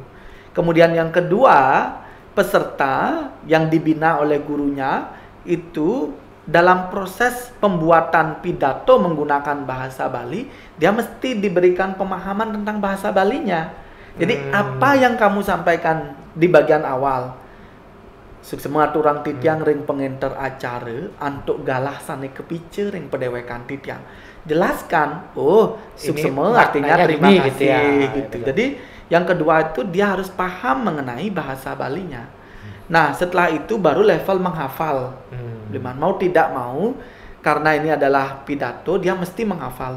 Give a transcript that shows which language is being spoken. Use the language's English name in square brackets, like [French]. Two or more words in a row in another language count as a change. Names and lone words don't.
[Indonesian] Kemudian yang kedua, peserta yang dibina oleh gurunya itu dalam proses pembuatan pidato menggunakan bahasa Bali, dia mesti diberikan pemahaman tentang bahasa Balinya. Jadi apa yang kamu sampaikan di bagian awal, [Balinese] semua turang titiang ring pengenter acara antuk galah sane kepice ring pedewekan titiang. [Indonesian] Jelaskan, semua artinya terima kasih gitu. Jadi yang kedua itu dia harus paham mengenai bahasa Balinya. Nah, setelah itu baru level menghafal. Mau tidak mau, karena ini adalah pidato, dia mesti menghafal.